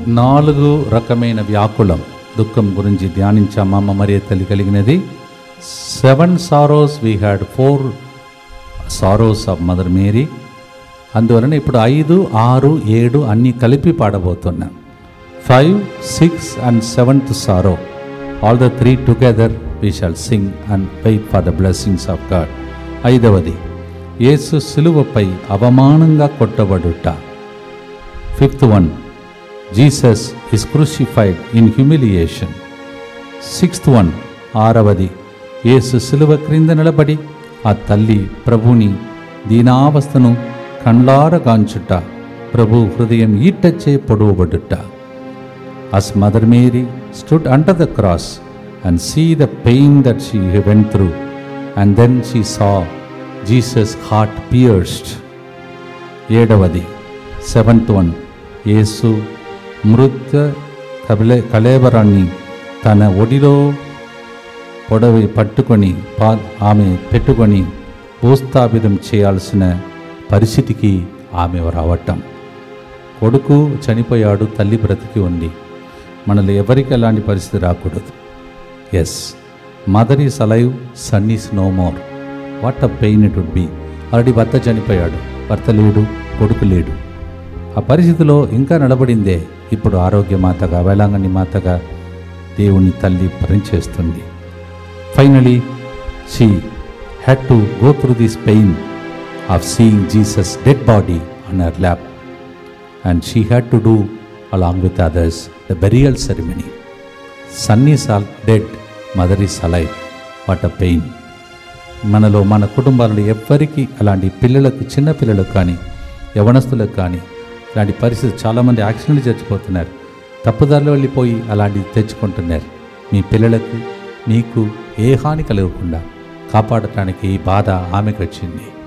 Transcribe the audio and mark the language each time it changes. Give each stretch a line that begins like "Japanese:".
Telugu: 4 రకమైన వ్యాకులం దుఃఖం గురించి ధ్యానించాము. అమ్మ మరియ తల్లి కలిగినది 7 sorrows,
English: We had 4 sorrows of mother Mary.
Telugu: అందువలన ఇప్పుడు 5, 6, 7 అన్నీ కలిపి పాడబోతున్నాం.
English: 5, 6 and 7th sorrow, all the 3 together we shall sing and wait for the blessings of God.
Telugu: 5వది యేసు సిలువపై అవమానంగా కొట్టబడుట.
English: 5th one, Jesus is crucified in humiliation. 6th one,
Telugu: 6వది యేసు సిలువ క్రింద నిలబడి ఆ తల్లి ప్రభుని దీనావస్థను కండ్లారగాంచుట, ప్రభు హృదయం ఈటచ్చే పొడవబడుట.
English: As Mother Mary stood under the cross and see the pain that she went through, and then she saw Jesus' heart pierced.
Telugu: 7వది
English: 7th one,
Telugu: యేసు మృత కళేబరాన్ని తన ఒడిలో పొడవి పట్టుకొని ఆమె పెట్టుకొని భూస్థాపితం చేయాల్సిన పరిస్థితికి ఆమె రావటం. కొడుకు చనిపోయాడు, తల్లి బ్రతికి ఉంది. మనలో ఎవరికి అలాంటి పరిస్థితి రాకూడదు.
English: Yes, mother is alive, son is no more. What a pain it would be.
Telugu: Already భర్త చనిపోయాడు, భర్త లేడు, కొడుకు లేడు. ఆ పరిస్థితిలో ఇంకా నిలబడిందే ఇప్పుడు ఆరోగ్యమాతగా, వేళాంగణి మాతగా దేవుని తల్లి పనిచేస్తుంది.
English: Finally she had to go through this pain of seeing Jesus' dead body on her lap, and she had to do along with others the burial ceremony. Son is dead, mother is alive. What a pain.
Telugu: మనలో మన కుటుంబాలలో ఎవ్వరికి అలాంటి పిల్లలకు, చిన్న పిల్లలకు కానీ యవనస్తులకు కానీ ఇలాంటి పరిస్థితి, చాలామంది యాక్సిడెంట్లు చచ్చిపోతున్నారు, తప్పుదారిలో వెళ్ళిపోయి అలాంటివి తెచ్చుకుంటున్నారు. మీ పిల్లలకు, మీకు ఏ హాని కలగకుండా కాపాడటానికి ఈ బాధ ఆమెకు వచ్చింది.